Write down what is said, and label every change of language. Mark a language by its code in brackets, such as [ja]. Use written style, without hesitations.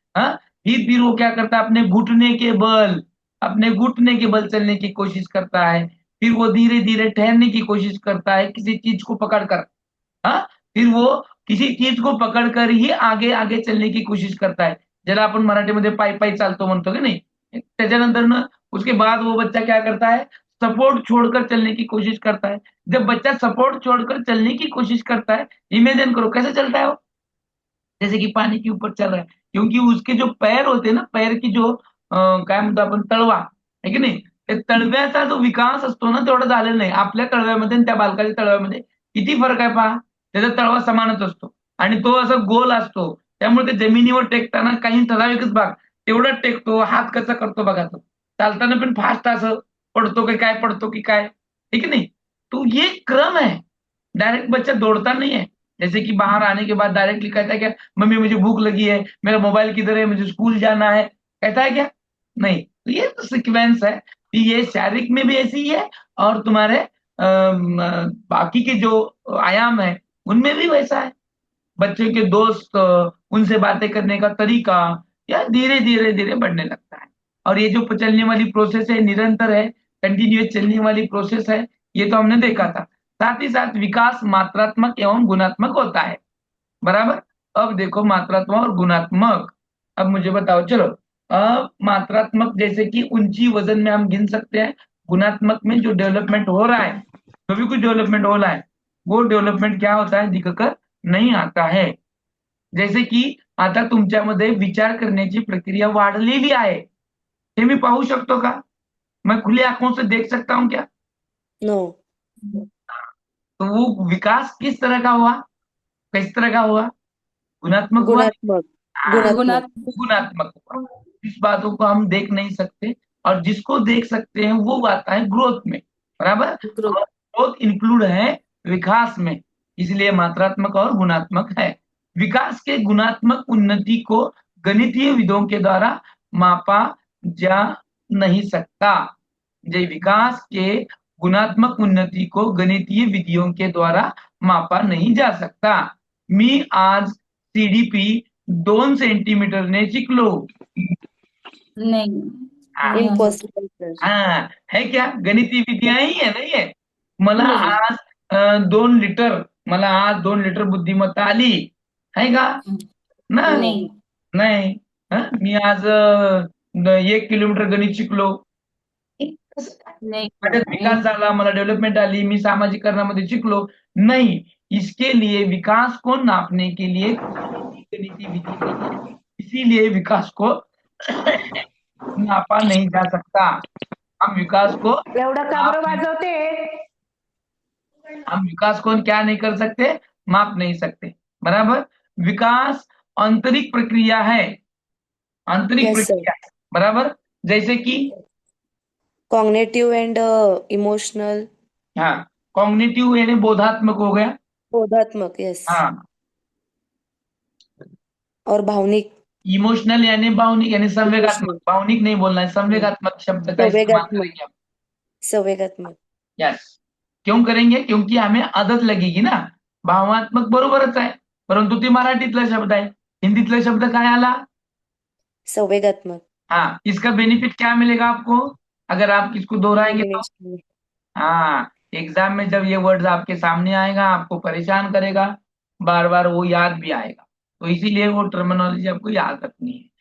[hi] हाँ, फिर वो क्या करता है, अपने घुटने के बल चलने की कोशिश करता है, फिर वो धीरे धीरे ठहरने की कोशिश करता है किसी चीज को पकड़कर। हाँ, फिर वो किसी चीज को पकड़कर ही आगे आगे चलने की कोशिश करता है, ज्यादा [mr] आपण मराठीमध्ये पायी पायी चालतो म्हणतो की नाही। त्याच्यानंतर ना [hi] उसके बाद वो बच्चा क्या करता है, सपोर्ट छोड़कर चलने की कोशिश करता है। जब बच्चा सपोर्ट छोड़कर चलने की कोशिश करता है, इमेजिन करो कैसे चलता है वो, जैसे की पाणी के ऊपर चल रहा है, क्योंकि उसके जो पैर होते हैं ना, पैर की जो [mr] काय म्हणतो आपण, तळवा आहे की नाही, ते तळव्याचा जो विकास असतो ना तेवढा झालेला नाही आपल्या तळव्यामध्ये आणि त्या बालकाच्या तळव्यामध्ये। [hi] किती फरक आहे पहा, त्याचा तळवा समानच असतो आणि तो असा गोल असतो, त्यामुळे ते जमिनीवर टेकताना काही ठराविकच भाग तेवढाच टेकतो, हात कसा करतो बघा तो, चालताना पण फास्ट असं पडतो की काय, पडतो की काय, ठीक है नहीं? तो ये क्रम है, डायरेक्ट बच्चा दौड़ता नहीं है, जैसे कि बाहर आने के बाद डायरेक्टली कहता है क्या, मम्मी मुझे भूख लगी है, मेरा मोबाइल किधर है, मुझे स्कूल जाना है, कहता है क्या? नहीं, तो ये तो सीक्वेंस है, कि ये शारीरिक में भी ऐसी ही है, और तुम्हारे बाकी के जो आयाम है उनमें भी वैसा है। बच्चे के दोस्त, उनसे बातें करने का तरीका, या धीरे धीरे धीरे बढ़ने लगता है। और ये जो चलने वाली प्रोसेस है, निरंतर है, कंटिन्यूअस चलने वाली प्रोसेस है, ये तो हमने देखा था। साथ ही साथ विकास मात्रात्मक एवं गुणात्मक होता है, बराबर। अब देखो मात्रात्मक और गुणात्मक, अब मुझे बताओ चलो, मात्रात्मक जैसे कि ऊंची वजन में हम गिन सकते हैं, गुणात्मक में जो डेव्हलपमेंट हो रहा है, जो भी कुछ डेव्हलपमेंट हो रहा है वो डेव्हलपमेंट क्या होता है दिखकर नाही आता है. [mr] जैसे की आता तुमच्यामध्ये विचार करण्याची प्रक्रिया वाढलेली आहे, हे मी पाहू शकतो का? [hi] मैं खुले आंखों से देख सकता हूं क्या? [en] No. [hi] तो वो विकास किस तरह का हुआ, किस तरह का हुआ? गुणात्मक हुआ. गुणात्मक. हाँ, गुणात्मक. गुणात्मक हुआ. इस बातों को हम देख नहीं सकते, और जिसको देख सकते हैं वो आता है ग्रोथ में, बराबर. ग्रोथ. और ग्रोथ इंक्लूड है विकास में, इसलिए मात्रात्मक और गुणात्मक है. विकास के गुणात्मक उन्नति को गणितीय विधों के द्वारा मापा जा नहीं सकता. जे विकास के गुणात्मक उन्नति को गणितीय विधियों के द्वारा मापा नहीं जा सकता. [mr] मी आज सीडीपी 2 सेंटीमीटरने शिकलो. [hi] नहीं. हाँ, नहीं हो सकता. Impossible sir. हाँ, है क्या? गणितीय विधियां ही है, नहीं है. [mr] मला [hi] नहीं. [mr] आज 2 लिटर बुद्धिमत्ता आली, है का? नाही. [hi] नहीं. [mr] नाही. मी आज 1 किलोमीटर गणित शिकलो. कसं काय? [hi] नहीं. [mr] माझ्यात विकास झाला, मला डेव्हलपमेंट आली, मी सामाजिकरणामध्ये शिकलो. [hi] नहीं, इसके लिए विकास को नापने के लिए गणितीय विधि नहीं है, इसीलिए विकास को नापा नहीं जा सकता. हम विकास को [mr] एवढं का बरं वाजवते? [hi] हम विकास को क्या नहीं कर सकते, माप नहीं सकते, बराबर. विकास आंतरिक प्रक्रिया है, आंतरिक [en] Yes, sir. [hi] प्रक्रिया है, बराबर. जैसे कि [en] Cognitive and emotional. [hi] हाँ, कॉग्निटिव यानी बोधात्मक हो गया. बोधात्मक. यस. हाँ, और भावनिक. इमोशनल यानी भावनिक, यानी संवेगात्मक. [en] Emotional. [hi] भावनिक नहीं बोलना है, संवेगात्मक शब्द का इस्तेमाल संवेगात्मक. करेंगे हम. संवेगात्मक. यस. क्यों करेंगे? क्योंकि हमें आदत लगेगी ना. [mr] भावात्मक बरोबरच आहे, परंतु ती मराठीतला शब्द आहे. हिंदीतला शब्द काय आला? [hi] संवेगात्मक. हाँ, इसका बेनिफिट क्या मिलेगा आपको अगर आप इसको दोहराएंगे तो? [en] Combination. [hi] हाँ, एग्जाम में जब ये वर्ड्स आपके सामने आएगा आपको परेशान करेगा, बार बार वो याद भी आएगा, तो इसीलिए वो टर्मिनोलॉजी आपको याद रखनी है.